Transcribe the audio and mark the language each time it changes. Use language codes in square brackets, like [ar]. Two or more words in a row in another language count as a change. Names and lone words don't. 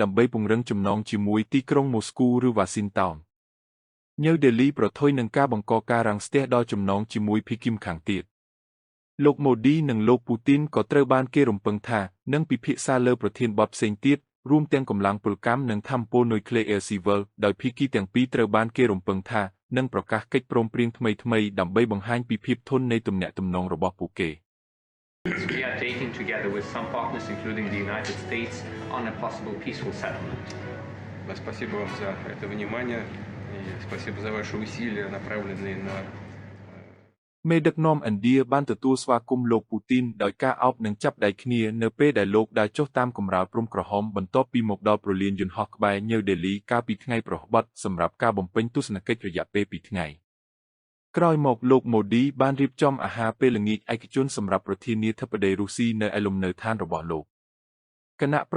[km] ដើម្បីពង្រឹងចំណងជាមួយទីក្រុងម៉ូស្គូឬវ៉ាស៊ីនតោនញូវដេលីប្រថុយនឹងការបង្កការរាំងស្ទះដល់ចំណងជាមួយភីគីមខាងទៀតលោកម៉ូឌីនិងលោកពូទីនក៏ត្រូវបានគេរំពឹងថានឹងពិភាក្សាលើប្រធានបទផ្សេងទៀតរួមទាំងកម្លាំងពលកម្មនិងថាមពលនុយក្លេអ៊ែរស៊ីវិលដោយភាគីទាំងពីរត្រូវបានគេរំពឹងថានឹងប្រកាសកិច្ចព្រមព្រៀងថ្មីៗដើម្បីបង្ហាញពីភាពធន់នៃទំនាក់ទំនងរបស់ពួកគេ [en] We are taking together with some partners including the United States on a possible peaceful settlement. [ru] Спасибо вам за это внимание и спасибо за ваши усилия, направленные на [km] មេដឹកនាំឥណ្ឌាបានទទួលស្វាគមន៍លោកពូទីនដោយការអោបនិងចាប់ដៃគ្នានៅពេលដែលលោកដើរចុះតាមកម្រាលព្រំក្រហមបន្ទាប់ពីមកដល់ព្រលានយន្តហោះក្បែរញូវដេលីកាលពីថ្ងៃប្រហ័សសម្រាប់ការបំពេញទស្សនកិច្ចរយៈពេល2ថ្ងៃក្រោយមកលោកម៉ូឌីបានរៀបចំអាហារពេលល្ងាចឯកជនសម្រាប់ប្រធានាធិបតីរុស្ស៊ីនៅឯលំនៅឋានរបស់លោកគណៈប្រ